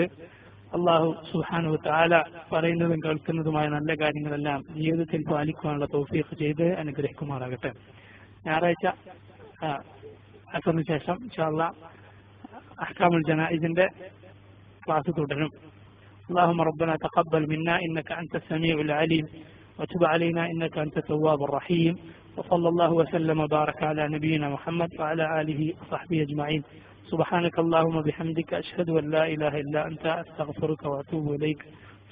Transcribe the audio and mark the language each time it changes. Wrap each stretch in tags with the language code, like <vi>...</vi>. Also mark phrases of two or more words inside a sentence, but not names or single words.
<ml>അള്ളാഹു</ml> <ar>سبحانه وتعالى</ar> <ml>പറയുന്നതും കേൾക്കുന്നതുമായ നല്ല കാര്യങ്ങളെല്ലാം ജീവിതത്തിൽ പാലിക്കാനുള്ള തൗഫീഖ് ചെയ്ത് അനുഗ്രഹിക്കുമാറാകട്ടെ. ഞായറാഴ്ച അസറിന് ശേഷം</ml> <ar>إن شاء الله أحكام الجنائز</ar> <ml>ക്ലാസ് തുടരും.</ml> <ar>اللهم ربنا تقبل منا إنك أنت السميع العليم وتب علينا إنك أنت التواب الرحيم وصلى الله وسلم وبارك على نبينا محمد وعلى آله وصحبه أجمعين. سبحانك اللهم وبحمدك أشهد أن لا إله إلا أنت أستغفرك وأتوب إليك.</ar>